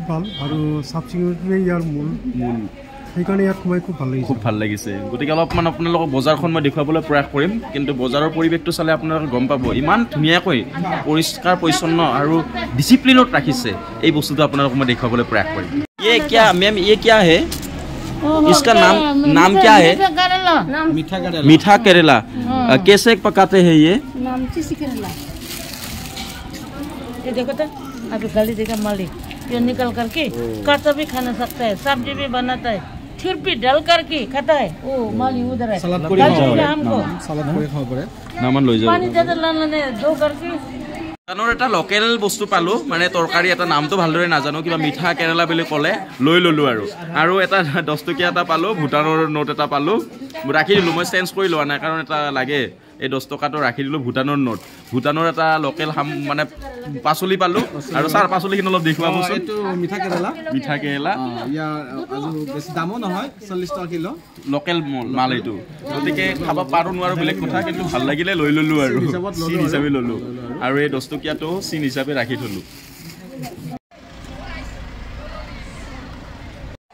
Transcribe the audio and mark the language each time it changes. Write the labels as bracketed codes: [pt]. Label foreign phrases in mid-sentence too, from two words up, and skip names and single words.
[as] ভাল আৰু চাফ চিকুণতাই ইয়াৰ মূল সেইকাৰণে ইয়াত সোমাই খুব ভাল লাগিছে গতিকে অলপমান আপোনালোকক বজাৰখন মই দেখুৱাবলৈ প্ৰয়াস কৰিম কিন্তু বজাৰৰ পৰিৱেশটো চালে আপোনালোকে গম পাব ইমান ধুনীয়াকৈ পৰিষ্কাৰ পৰিচ্ছন্ন আৰু ডিচিপ্লিনত ৰাখিছে এই বস্তুটো আপোনালোকক মই দেখুৱাবলৈ প্ৰয়াস কৰিম মেম [hi] क्या है इसका नाम क्या है मीठा करेला कैसे पकाते हैं ये देखो तो अभी गली देखा मालिक ये निकल करके काटा भी खाना सकता है सब्जी भी बनाता है फिर भी डाल करके खाता है ओ माली उधर है हमको पानी ज्यादा लाने दो करके [as] ভূটানৰ এটা লোকেল বস্তু পালোঁ মানে তৰকাৰী এটা নামটো ভালদৰে নাজানো কিবা মিঠা কেৰেলা বুলি ক'লে লৈ ল'লোঁ আৰু এটা 10 টকীয়া এটা পালোঁ ভূটানৰ নোট এটা পালোঁ ৰাখি দিলোঁ মই চেঞ্জ কৰি লোৱা নাই কাৰণ এটা লাগে এই 10 টকাটো ৰাখি দিলোঁ ভূটানৰ নোট ভূটানৰ এটা লোকেল মানে পাচলি পালোঁ আৰু ছাৰ পাচলিখিনি অলপ দেখুৱাবচোন এইটো মিঠা কেৰেলা ইয়াৰ বেছি দামো নহয় 40 টকা কিলো লোকেল মাল এইটো গতিকে খাব পাৰোঁ নোৱাৰোঁ বেলেগ কথা কিন্তু ভাল লাগিলে লৈ ল'লোঁ আৰু চিন হিচাপে ল'লোঁ আৰু এই 10 টকীয়াটো চিন হিচাপে ৰাখি থলোঁ